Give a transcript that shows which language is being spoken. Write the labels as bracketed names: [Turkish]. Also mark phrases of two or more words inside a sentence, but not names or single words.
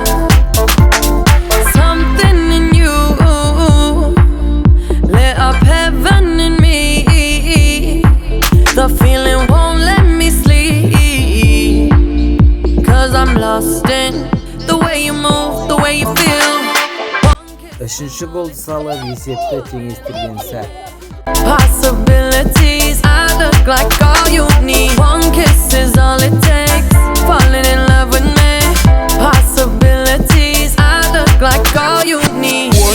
[English] Something in you lit up heaven in me. The feeling won't let me sleep. 'Cause I'm lost in the way you move, the way you feel. [Kyrgyz] Үшүнчү голду салып эсепти теңештирген сәт. [English] Possibilities, I look like all you need. One kiss is all it takes. Falling in love with me. Possibilities, I look like all you need.